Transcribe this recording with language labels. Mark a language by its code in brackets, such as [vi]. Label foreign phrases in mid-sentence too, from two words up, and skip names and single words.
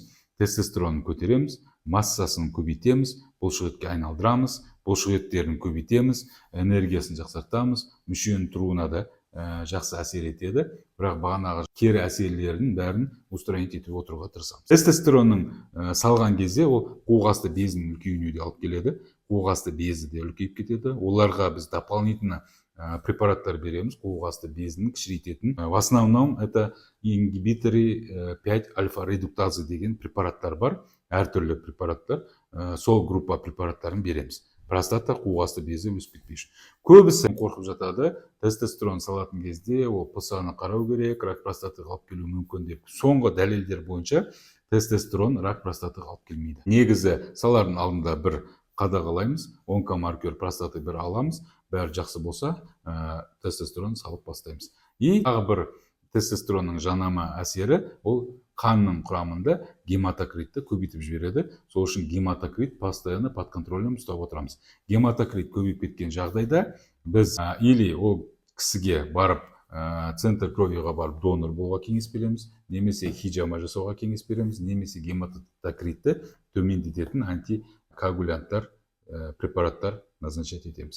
[kk] Тестостеронын көтереміз, массасын көбейтеміз, бұлшық етке айналдырамыз, бұлшық еттерін көбейтеміз, энергиясын жақсартамыз, мүшенің тұруына да жақсы әсер етеді, бірақ бағанағы кері әсерлерінің бәрін устранить етіп отыруға тырысамыз. Тестостеронның салған кезде ол қуық асты безінің үлкеюіне де алып келеді. қуық асты безі де үлкейіп кетеді. Оларға біз дополнительно препараттар береміз, қуық асты безін кішірейтетін. [ru] В основном это ингибиторы 5 альфа редуктазы [kk] деген препараттар бар, әртүрлі препараттар. Сол группа препараттарын береміз. Простата қуық асты безі өсіп кетпей үшін. Көбісі қорқып жатады, тестостерон салатын кезде ол ПСА-ны қарау керек, рак простатаға алып келуі мүмкін деп. Соңғы дәлелдер бойынша тестостерон рак простатаға алып келмейді. Негізі салардың алдында бір қадағалаймыз, [ru] онкомаркер простаты [kk] бір аламыз, бәрі жақсы болса, тестостерон салып бастаймыз. И тағы бір тестостеронның жанама әсері ол қанның құрамында гематокритті көбейтіп жібереді. Сол үшін гематокрит [ru] постоянно под контролем [kk] ұстап отырамыз. Гематокрит көбейіп кеткен жағдайда біз или ол кісіге барып [ru] центр кровиға [kk] барып донор болуға кеңес береміз, немесе хиджама жасауға кеңес береміз, немесе гематокритті төмендететін антикоагулянттар препараттар назначать етеміз.